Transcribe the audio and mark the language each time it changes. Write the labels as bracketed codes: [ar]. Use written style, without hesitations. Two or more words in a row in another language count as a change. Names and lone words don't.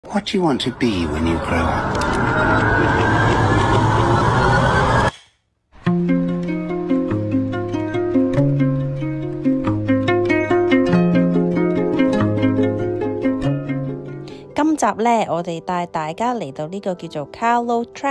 [en] What do you want to be when you grow up? [yue] 今集呢，我哋帶大家嚟到呢個叫做 Carlo Track。